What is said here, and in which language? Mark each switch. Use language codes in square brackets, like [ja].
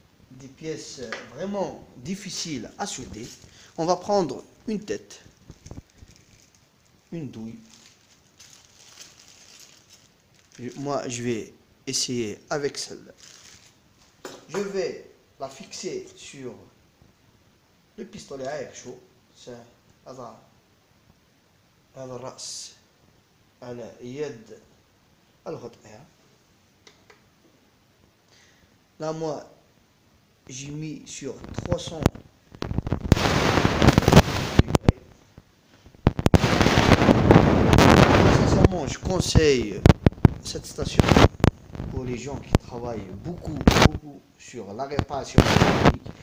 [fr] Des pièces vraiment difficiles à souder. On va prendre une tête, une douille. Moi, je vais essayer avec celle-là. Je vais la fixer sur le pistolet à air chaud. [ar] هذا الرأس على يد الهوت اير. [fr] Là, moi, j'ai mis sur 300 degrés. Sincèrement, je conseille cette station pour les gens qui travaillent beaucoup sur la réparation électronique.